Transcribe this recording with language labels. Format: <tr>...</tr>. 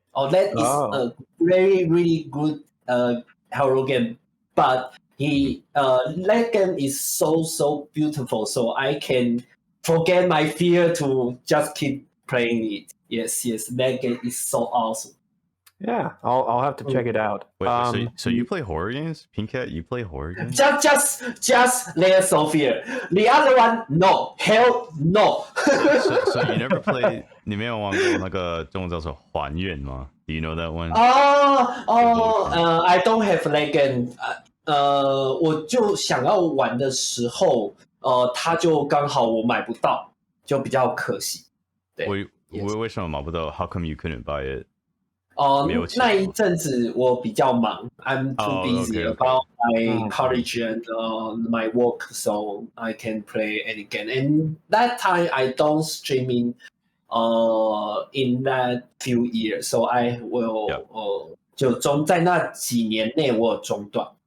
<en>That is a very really good horror game, but that game is so beautiful. So I can forget my fear to just keep playing it. Yes, that game is so awesome. Yeah, I'll have to check it out. Wait, so you play horror games? Pink Cat, you play horror games? Just Layers of Fear. The other one, no. Hell no. so you never played</en> <zh>你没有玩过那个中文叫做还愿吗?</zh> <en>Do you know that one? I don't have that game.</en> <zh>我就想要玩的时候，它就刚好我买不到，就比较可惜。对，为什么买不到？</zh> <en>How come you couldn't buy it?</en> <zh>那一阵子我比较忙</zh> <en>，I'm too busy about my college and my work, so I can play any game. And that time I don't streaming in that few years, so I will</en> <zh>就在那几年内我有中断。</zh>